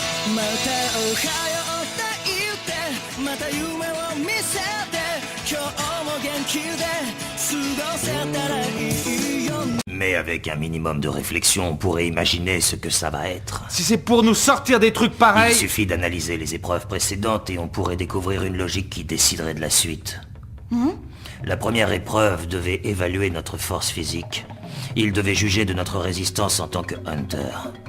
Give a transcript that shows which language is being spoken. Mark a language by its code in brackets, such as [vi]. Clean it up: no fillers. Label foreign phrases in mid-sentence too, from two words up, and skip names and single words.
[ja] またおはようって言ってまた夢を見せて今日も元気で過ごせたらいいよ。 [fr] Mais avec un minimum de réflexion, on pourrait imaginer ce que ça va être. Si c'est pour nous sortir des trucs pareils... Il suffit d'analyser les épreuves précédentes et on pourrait découvrir une logique qui déciderait de la suite. La première épreuve devait évaluer notre force physique. Il devait juger de notre résistance en tant que Hunter.